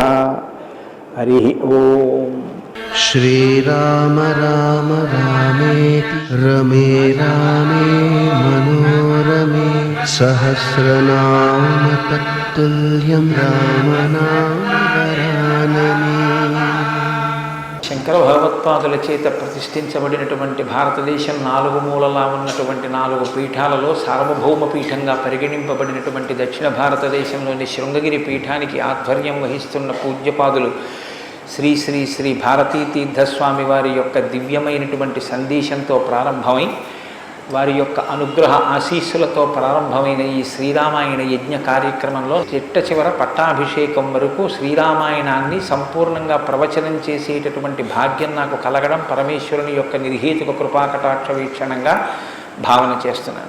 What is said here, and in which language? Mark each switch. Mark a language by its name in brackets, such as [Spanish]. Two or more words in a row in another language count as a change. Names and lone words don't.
[Sanskrit] हरिः ओम्। श्रीराम राम रामेति रमे रामे मनोरमे सहस्रनाम तत्तुल्यं रामनामवरानने। [Telugu] శంకర భగవత్పాదుల చేత ప్రతిష్ఠించబడినటువంటి భారతదేశం నాలుగు మూలలా ఉన్నటువంటి 4 పీఠాలలో సార్వభౌమ పీఠంగా పరిగణింపబడినటువంటి దక్షిణ భారతదేశంలోని శృంగగిరి పీఠానికి ఆధ్వర్యం వహిస్తున్న పూజ్యపాదులు శ్రీ శ్రీ శ్రీ భారతీ తీర్థస్వామి వారి యొక్క దివ్యమైనటువంటి సందేశంతో ప్రారంభమై వారి యొక్క అనుగ్రహ ఆశీస్సులతో ప్రారంభమైన ఈ శ్రీరామాయణ యజ్ఞ కార్యక్రమంలో చిట్ట చివర పట్టాభిషేకం వరకు శ్రీరామాయణాన్ని సంపూర్ణంగా ప్రవచనం చేసేటటువంటి భాగ్యం నాకు కలగడం పరమేశ్వరుని యొక్క నిర్హేతుక కృపాకటాక్ష వీక్షణంగా భావన చేస్తున్నాను.